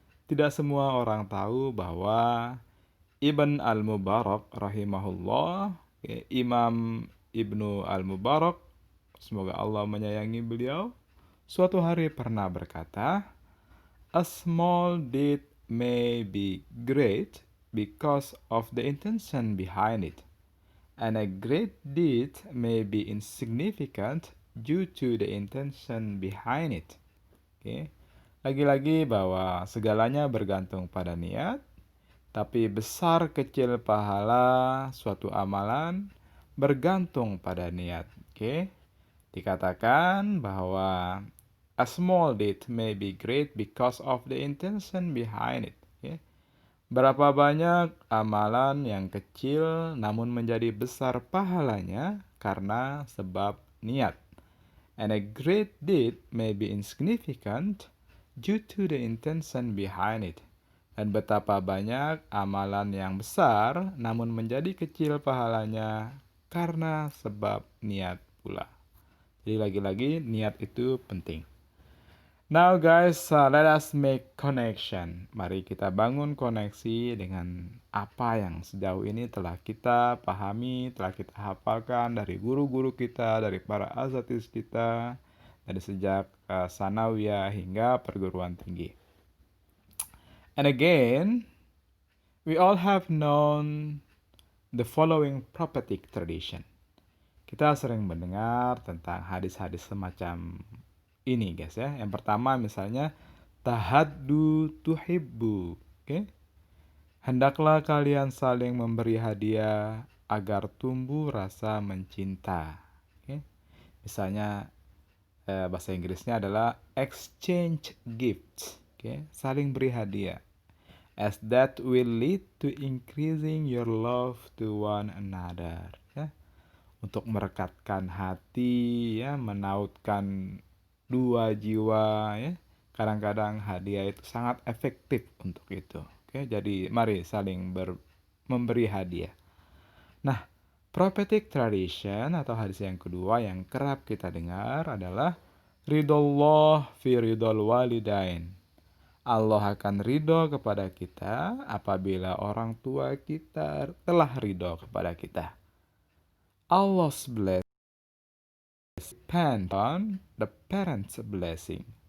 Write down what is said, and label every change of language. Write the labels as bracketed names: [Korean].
[Indonesian] Tidak semua orang tahu bahwa Ibn al-Mubarak rahimahullah, Imam Ibnu al-Mubarak, semoga Allah menyayangi beliau, suatu hari pernah berkata, [English] "A small deed may be great because of the intention behind it, and a great deed may be insignificant due to the intention behind it." [Indonesian] Lagi-lagi bahwa segalanya bergantung pada niat, tapi besar kecil pahala suatu amalan bergantung pada niat. Dikatakan bahwa [English] a small deed may be great because of the intention behind it. [Indonesian] Berapa banyak amalan yang kecil namun menjadi besar pahalanya karena sebab niat. [English] And a great deed may be insignificant due to the intention behind it. [Indonesian] Dan betapa banyak amalan yang besar namun menjadi kecil pahalanya karena sebab niat pula. Jadi lagi-lagi niat itu penting. [English] Now let us make connection. [Indonesian] Mari kita bangun koneksi dengan apa yang sejauh ini telah kita pahami, telah kita hafalkan dari guru-guru kita, dari para azatis kita, dari sejak sanawiyah hingga perguruan tinggi. [English] And again, we all have known the following prophetic tradition. [Indonesian] Kita sering mendengar tentang hadis-hadis semacam ini, guys ya. Yang pertama misalnya, [Arabic] tahaddu tuhibbu. [Indonesian] Hendaklah kalian saling memberi hadiah agar tumbuh rasa mencinta. Misalnya bahasa Inggrisnya adalah [English] exchange gifts. [Indonesian] Saling beri hadiah. [English] As that will lead to increasing your love to one another. [Indonesian] Untuk merekatkan hati, menautkan dua jiwa. Kadang-kadang hadiah itu sangat efektif untuk itu. Oke, jadi mari saling memberi hadiah. Nah, [English] prophetic tradition [Indonesian] atau hadis yang kedua yang kerap kita dengar adalah [Arabic] ridullah fi ridul walidain. [Indonesian] Allah akan ridho kepada kita apabila orang tua kita telah ridho kepada kita. [English] Allah's blessing depend on the parents' blessing.